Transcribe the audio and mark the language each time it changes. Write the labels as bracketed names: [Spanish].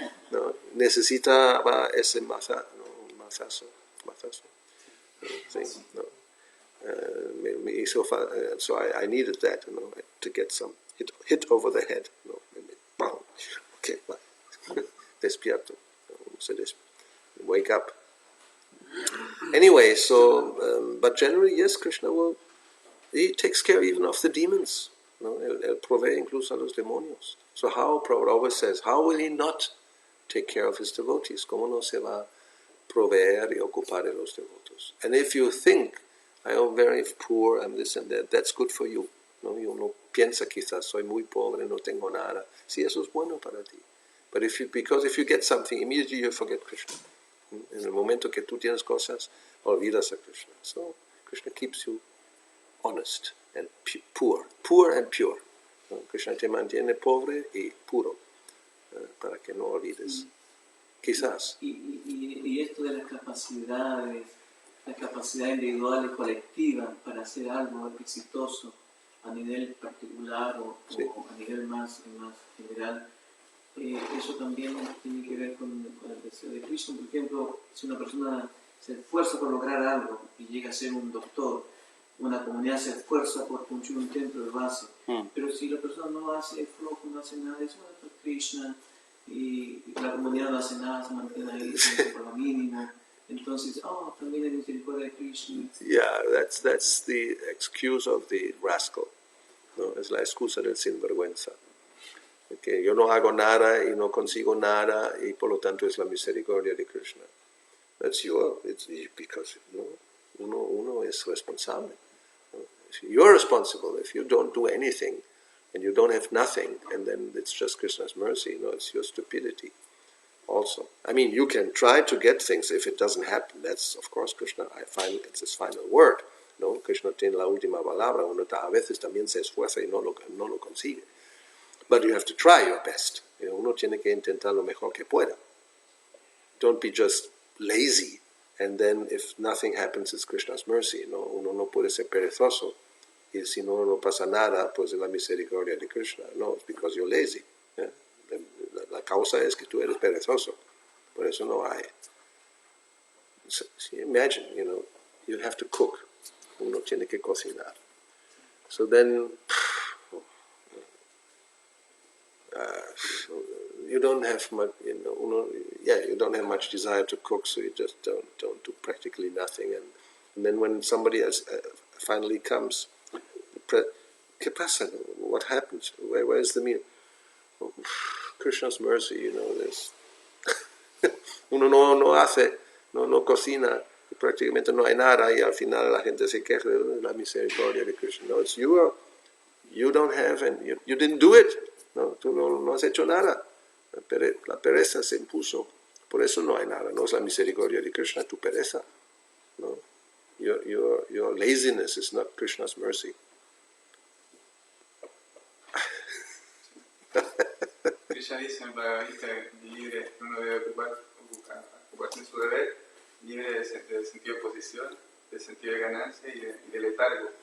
[Spanish] No, necesitaba ese mazazo. Sí, no. Me hizo [English] so I needed that, to get some hit over the head. No? Okay, bye. Despierto. Wake up. Anyway, so, but generally, yes, Krishna he takes care even of the demons. [Spanish] No? Él provee incluso a los demonios. [English] So how, Prabhupada always says, how will he not take care of his devotees? [Spanish] ¿Cómo no se va a proveer y ocupar de los devotos? [English] And if you think I am very poor, I'm this and that. That's good for you. ¿No? [Spanish] Y uno piensa quizás, soy muy pobre, no tengo nada. Sí, eso es bueno para ti. [English] But if you get something, immediately you forget Krishna. [Spanish] En el momento que tú tienes cosas, olvidas a Krishna. [English] So Krishna keeps you honest and poor and pure. [Spanish] ¿No? Krishna te mantiene pobre y puro para que no olvides. Quizás. Y esto de las capacidades, la capacidad individual y colectiva para hacer algo exitoso a nivel particular o a nivel más general, eso también tiene que ver con el deseo de Krishna. Por ejemplo, si una persona se esfuerza por lograr algo y llega a ser un doctor, una comunidad se esfuerza por construir un templo, lo hace. Pero si la persona no hace flojo, no hace nada, eso es Krishna, y la comunidad no hace nada, se mantiene ahí por lo mínimo. Entonces, también hay misericordia de Krishna. [English] Yeah, that's the excuse of the rascal. [Spanish] ¿No? Es la excusa del sinvergüenza. Que yo no hago nada y no consigo nada y por lo tanto es la misericordia de Krishna. [English] It's because [Spanish] uno es responsable. [English] You're responsible if you don't do anything and you don't have nothing, and then it's just Krishna's mercy. It's your stupidity also. I mean, you can try to get things. If it doesn't happen, that's of course Krishna. It's his final word. ¿No? [Spanish] Krishna tiene la última palabra. Uno a veces también se esfuerza y no lo consigue. [English] But you have to try your best. [Spanish] Uno tiene que intentar lo mejor que pueda. [English] Don't be just lazy, and then if nothing happens, it's Krishna's mercy. [Spanish] Uno no puede ser perezoso. Y si no pasa nada, pues es la misericordia de Krishna. [English] No, it's because you're lazy. Yeah? [Spanish] La causa es que tú eres perezoso. Por eso no hay. [English] So, imagine, you have to cook. [Spanish] Uno tiene que cocinar. [English] So then, you don't have much, you don't have much desire to cook, so you just don't do practically nothing. And then when somebody else finally comes, [Spanish] ¿qué pasa? [English] What happens? Where is the meal? Krishna's mercy, there's [Spanish] uno no hace, no cocina, prácticamente no hay nada, y al final la gente se queja de la misericordia de Krishna. [English] No, it's you don't have, and you didn't do it. [Spanish] No, tú no has hecho nada. La pereza se impuso. Por eso no hay nada. No es la misericordia de Krishna, tu pereza. No? [English] Your laziness is not Krishna's mercy. [Spanish] Krishna dice en Bhagavad Gita libre, uno debe ocuparse en su deber, libre del sentido de posición, del sentido de ganancia y de letargo.